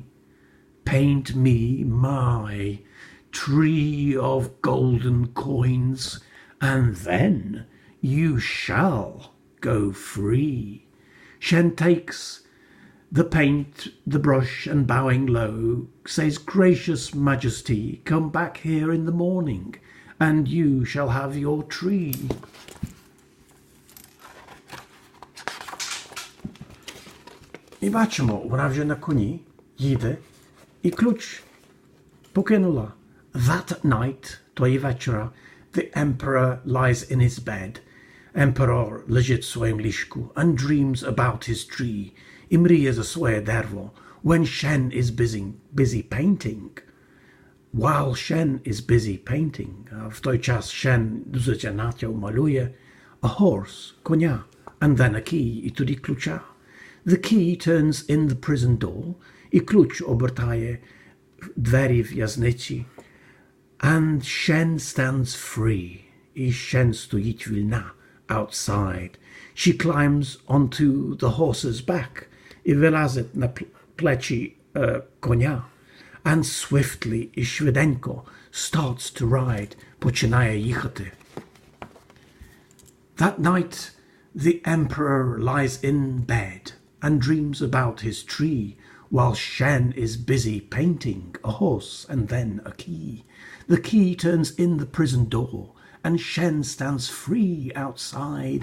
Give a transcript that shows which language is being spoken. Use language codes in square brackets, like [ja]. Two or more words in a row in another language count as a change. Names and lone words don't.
[en] Paint me my tree of golden coins, and then you shall go free. Shen takes the paint, the brush, and bowing low, says, gracious majesty, come back here in the morning, and you shall have your tree. [uk] І бачимо, вона вже на коні їде, і ключ покинула. [en] That night, [uk] тої вечора, [en] the emperor lies in his bed. Emperor [uk] лежить в своєму ліжку [en] and dreams about his tree. [uk] І мріє за своє дерево. [en] When Shen is busy painting. While Shen is busy painting. [uk] В той час Shen дуже занадто малює. [en] A horse, коня. And then a key, [uk] і тоді ключа. [en] The key turns in the prison door. [uk] І ключ обертає двері в'язниці. [en] And Shen stands free. [uk] І Shen стоїть вільна. [en] Outside. She climbs onto the horse's back. [uk] І вилазить на плечі коня. [en] And swiftly [uk] і швиденько [en] starts to ride. [uk] Починає їхати. [en] That night the emperor lies in bed and dreams about his tree, while Shen is busy painting a horse and then a key. The key turns in the prison door, and Shen stands free outside.